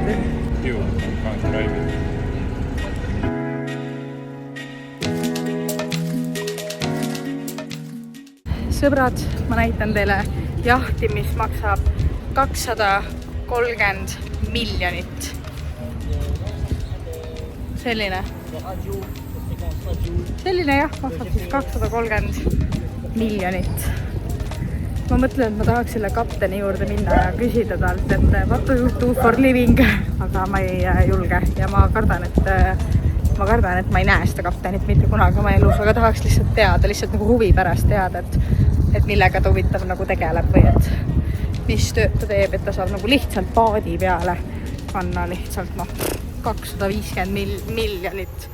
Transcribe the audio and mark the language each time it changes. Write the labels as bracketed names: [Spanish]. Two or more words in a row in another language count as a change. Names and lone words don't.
[English] You can't drive it. [Estonian] Sõbrad, ma näitan teile jahti, mis maksab 230 miljonit. Selline jaht maksab siis 230 miljonit. Ma mõtlen, et ma tahaks selle kapteni juurde minna ja küsida talt, et [English] what do you do for living, [Estonian] aga ma ei julge ja ma kardan, et ma ei näe seda kaptenit mitte kunagi oma elus, aga tahaks lihtsalt teada, lihtsalt nagu huvi pärast teada, et millega ta huvitav nagu tegeleb või et mis tööd ta teeb, et ta saab nagu lihtsalt paadi peale panna lihtsalt 250 miljonit.